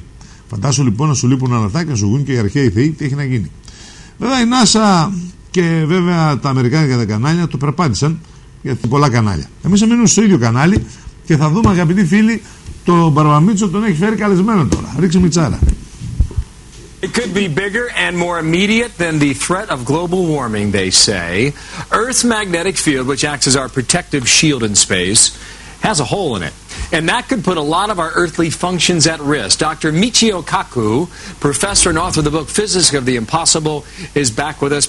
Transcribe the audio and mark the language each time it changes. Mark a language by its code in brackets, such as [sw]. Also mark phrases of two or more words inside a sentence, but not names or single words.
[el] Φαντάσου λοιπόν να σου λείπουν όλα αυτά και να σου βγουν και οι αρχαίοι θεοί, τι έχει να γίνει. Βέβαια η NASA και βέβαια τα αμερικάνικα τα κανάλια το περπάτησαν, γιατί πολλά κανάλια. Εμείς θα μείνουμε στο ίδιο κανάλι και θα δούμε, αγαπητοί φίλοι, το Μπαρβαμίτσο τον έχει φέρει καλεσμένο τώρα. Ρίξε μιτσάρα. [en] It could be bigger and more immediate than the threat of global warming, they say. Earth's magnetic field, which acts as our protective shield in space, has a hole in it. And that could put a lot of our earthly functions at risk. Dr. Michio Kaku, professor and author of the book Physics of the Impossible, is back with us.